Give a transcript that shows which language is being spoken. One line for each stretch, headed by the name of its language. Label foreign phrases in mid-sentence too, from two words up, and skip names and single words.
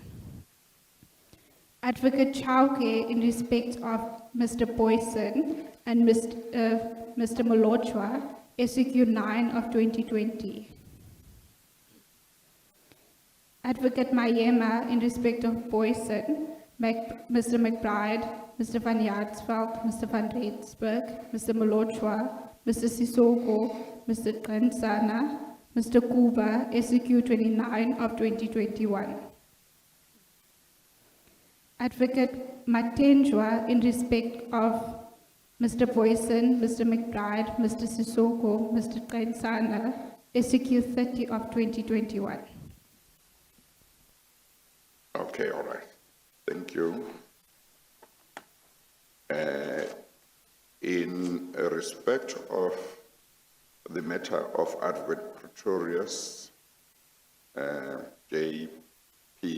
English: Advocate Chauke, in respect of Mr. Boyson and Mr. Molochwa, SCQ 9 of 2020. Advocate Mayema, in respect of Boyson, Mr. McBride, Mr. Van Yaardsveld, Mr. Van Reensburg, Mr. Molochwa, Mr. Sissoko, Mr. Kansana, Mr. Kuba, SCQ 29 of 2021. Advocate Matenjwa, in respect of Mr. Boyson, Mr. McBride, Mr. Sissoko, Mr. Kansana, SCQ 30 of 2021. Okay, all right. Thank you. In respect of the matter of Advocate Pretorius, J.P.